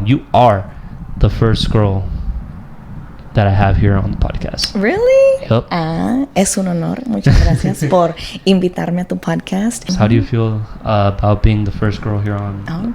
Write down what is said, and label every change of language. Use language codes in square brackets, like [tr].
[en] you are the first girl that I have here on the podcast. Really? Yep. [es] Es un honor. Muchas gracias por invitarme a tu podcast. [en] So how do you feel about being the first girl here on